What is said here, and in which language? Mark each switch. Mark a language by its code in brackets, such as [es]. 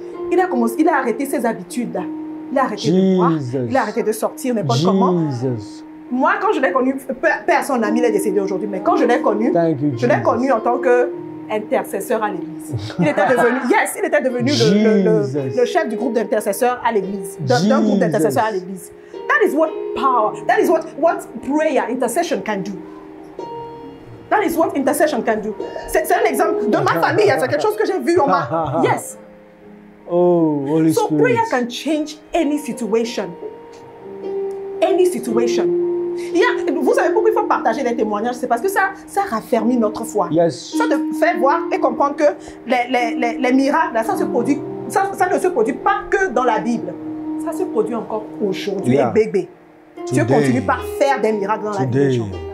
[fr] Il a arrêté ses habitudes là. Il a arrêté de boire, il a arrêté de sortir n'importe comment. Moi, quand je l'ai connu, personne n'a mis, il est décédé aujourd'hui, mais quand je l'ai connu, je l'ai connu en tant qu'intercesseur à l'église. Il était devenu, le chef du groupe d'intercesseurs à l'église, d'un groupe d'intercesseurs à l'église. [en] That is what power, that is what prayer, intercession can do. That is what intercession can do. [fr] C'est un exemple de ma famille, c'est quelque chose que j'ai vu en ma... [en] Yes. Oh, Holy So Spirit. prayer can change any situation. Any situation. [fr] Vous savez pourquoi il faut partager les témoignages? C'est parce que ça raffermit notre foi. Yes. Ça te fait voir et comprendre que les miracles, ça ne se produit pas que dans la Bible. Ça se produit encore aujourd'hui, bébé. Dieu continue par faire des miracles dans la vie des gens.